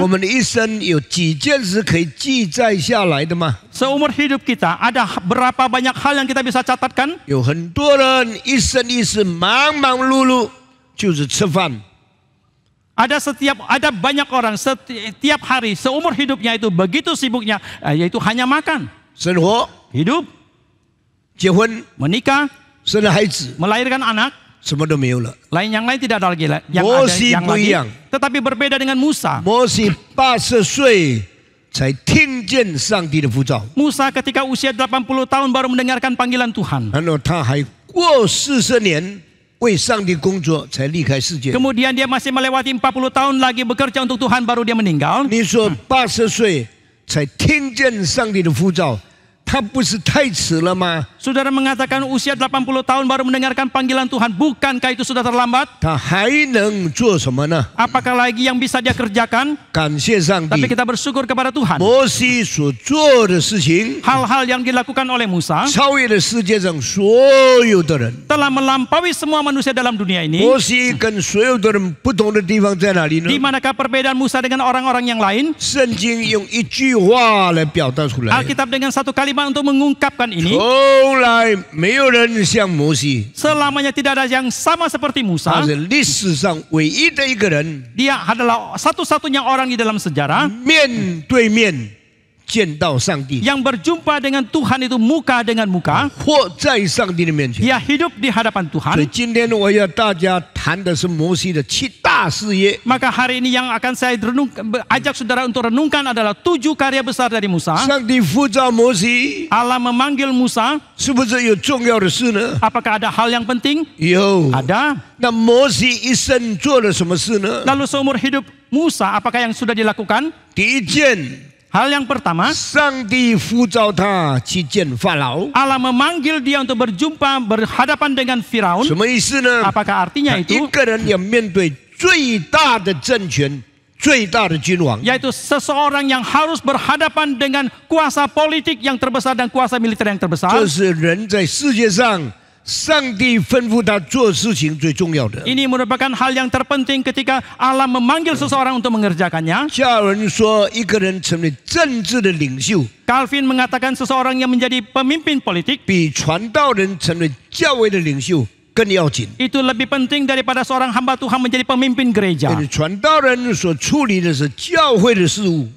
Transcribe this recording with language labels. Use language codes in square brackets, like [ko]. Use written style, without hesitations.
[zh] 我们的一生有几件事可以记载下来的吗？ [id] Seumur hidup kita ada berapa banyak hal yang kita bisa catatkan? [zh] 有很多人一生一世忙忙碌碌，就是吃饭。 [id] Ada banyak orang setiap hari seumur hidupnya itu begitu sibuknya, yaitu hanya makan, [zh] 生活、 [id] hidup, [zh] 结婚、 [id] menikah, [zh] 生了孩子， [id] melahirkan anak. [zh] 什么都没有了。 [id] Yang lain tidak ada lagi, yang [en] Moses [id] ada yang lagi. buyang. Tetapi berbeda dengan Musa. [zh] 摩西80岁才听见上帝的呼召， [id] Musa ketika usia 80 tahun baru mendengarkan panggilan Tuhan. [zh] 然后他还过40年为上帝工作，才离开世界。 [id] Kemudian dia masih melewati 40 tahun lagi bekerja untuk Tuhan baru dia meninggal. [zh] 你说80岁才听见上帝的呼召，他不是太迟了吗？ [id] Saudara mengatakan usia 80 tahun baru mendengarkan panggilan Tuhan. Bukankah itu sudah terlambat? [zh] 他还能做什么呢？ [id] Apakah lagi yang bisa dia kerjakan? [zh] 感谢上 [id] Tapi [zh] 帝， [id] kita bersyukur kepada Tuhan. [zh] 摩西所做的事情， [id] Hal-hal yang dilakukan oleh Musa [zh] 超越了世界上所有的人。 [id] telah melampaui semua manusia dalam dunia ini. [zh] 摩西跟所有的人不同的地方在哪里呢 [id] Di？ manakah perbedaan Musa dengan orang-orang yang lain? [zh] 圣经用一句话来表达出来： [id] Alkitab dengan satu kalimat untuk mengungkapkan ini. [zh] 从来没有人像摩西， [id] Selamanya tidak ada yang sama seperti [zh] 他 [id] Musa. [zh] 是历史上唯一的一个人， [id] Dia adalah satu-satunya orang di dalam sejarah [zh] 面对面见到上帝， [id] yang berjumpa dengan Tuhan itu muka dengan muka. [zh] 活在上帝的面前。 [id] Dia hidup di hadapan [zh] 所以 [id] Tuhan. [zh] 今天我要大家谈的是摩西的7大事业。 [id] Maka hari ini yang akan saya ajak saudara untuk renungkan adalah 7 karya besar dari Musa. [zh] 上帝呼召摩西， [id] Allah memanggil Musa. [zh] 是不是有重要的事呢？ [id] Apakah ada hal yang penting? [zh] 有。 [id] Ada. [zh] 那摩西一生做了什么事呢？ [id] Lalu seumur hidup Musa, apakah yang sudah dilakukan? [zh] 第一件， [id] Hal yang pertama, [zh] 上帝呼召他去见法老， [id] Allah memanggil dia untuk berhadapan dengan Firaun. [zh] 什么意思呢？ [id] Apakah artinya [zh] 一 [id] itu? [zh] 个人要面对最大的政权、最大的君王。 [id] Yaitu seseorang yang harus berhadapan dengan kuasa politik yang terbesar dan kuasa militer yang terbesar. [zh] 这是人在世界上上帝吩咐他做事情最重要的。 [id] Ini merupakan hal yang terpenting ketika Allah memanggil seseorang untuk mengerjakannya. [zh] 加尔文说，一个人成为政治的领袖， [id] Calvin mengatakan seseorang yang menjadi pemimpin politik [zh] 比传道人成为教会的领袖更要紧。 [id] itu lebih penting daripada seorang hamba Tuhan menjadi pemimpin gereja. [zh] 因为传道人所处理的是教会的事务，